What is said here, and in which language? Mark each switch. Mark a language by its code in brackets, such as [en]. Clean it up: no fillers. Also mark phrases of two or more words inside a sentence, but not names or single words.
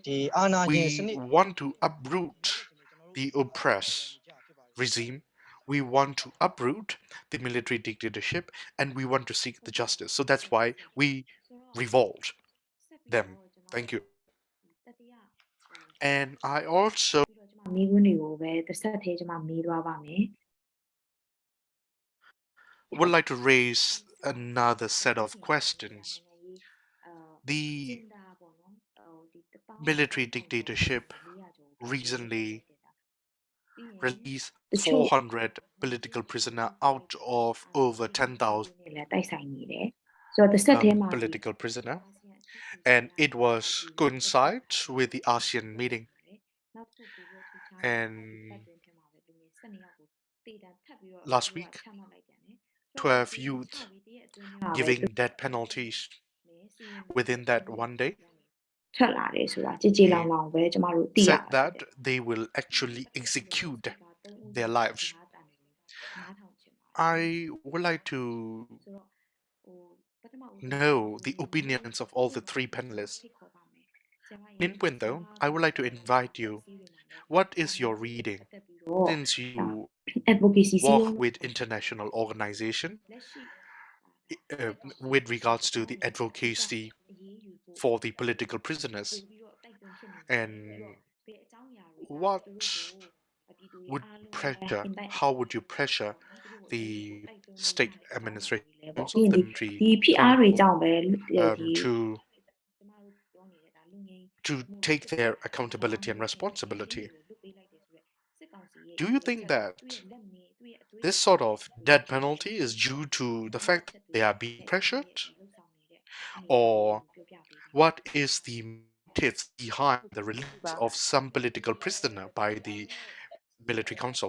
[en] We want to uproot the oppressed regime. We want to uproot the military dictatorship, and we want to seek the justice. So that's why we revolt them. Thank you. And I also [my] မိခွန်းတွေကိုပဲတစ်ဆက်သေးကျွန်မမေးသွားပါမယ် [en] would like to raise another set of questions. The military dictatorship recently released 400 political prisoners out of over 10,000 political prisoners, and it was coincide with the ASEAN meeting. And last week, 12 youth giving death penalties within that one day. [my] ထွက်လာတယ်ဆိုတာကြည်ကြည်လောင်လောင်ပဲကျွန်မတို့သိရ [en] Said that they will actually execute their lives. I would like to know the opinions of all the three panelists. In Pwint, though, I would like to invite you. What is your reading? Since you advocacy work with international organization with regards to the advocacy for the political prisoners, and what would pressure? How would you pressure the state administration council, the military, [my] ဒီဖိအားတွေကြောင့်ပဲဒီ [en] to take their accountability and responsibility? Do you think that this sort of death penalty is due to the fact that they are being pressured? Or what is the motives behind the release of some political prisoner by the military council?